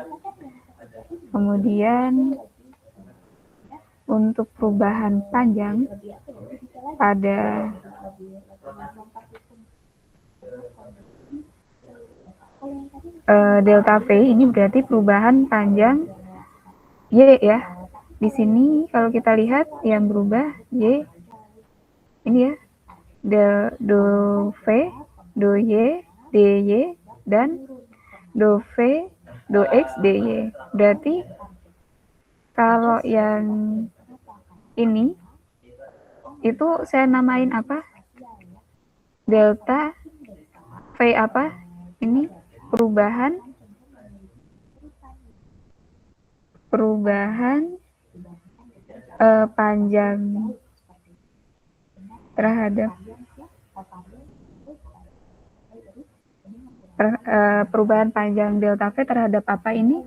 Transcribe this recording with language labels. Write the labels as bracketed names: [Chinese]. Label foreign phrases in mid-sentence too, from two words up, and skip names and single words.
[Indonesian] Kemudian untuk perubahan panjang pada delta V ini berarti perubahan panjang Y ya. Di sini kalau kita lihat yang berubah Y ini ya, do V, do Y, dy, dan do V, do X, dy. Berarti kalau yang ini itu saya namain apa? Delta V apa? Ini perubahan panjang terhadap perubahan panjang delta V terhadap apa ini?